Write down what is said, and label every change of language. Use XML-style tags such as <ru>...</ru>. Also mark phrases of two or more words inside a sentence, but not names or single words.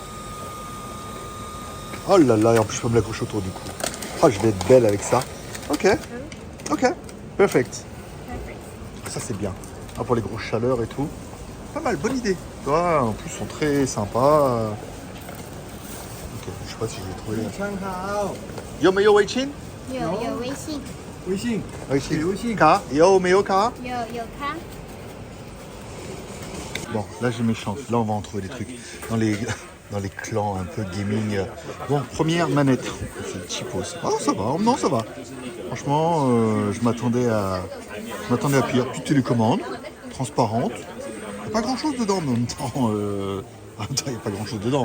<fr>Oh là là, et en plus, je peux me l'accrocher autour du cou. Oh, je vais être belle avec ça. Ok. Ok. Perfect. ça c'est bien. Ah, pour les grosses chaleurs et tout. Pas mal, bonne idée. Tu vois, en plus, ils sont très sympas. Ok, je sais pas si je vais trouver.</fr> <zh>参考 Yo, 没有微信？有微信，微信，微信。微信卡？有没有卡？有卡。</zh> <fr>Bon, là j'ai mes chances. Là, on va en trouver des trucs dans les clans un peu gaming. Bon, première manette. C'est cheapos. Ah, ça va. Non, ça va. Franchement, je m'attendais à pire. Petite télécommande, transparente. Il n'y a pas grand chose dedans, mais en même temps, il n'y a pas grand chose dedans.</fr>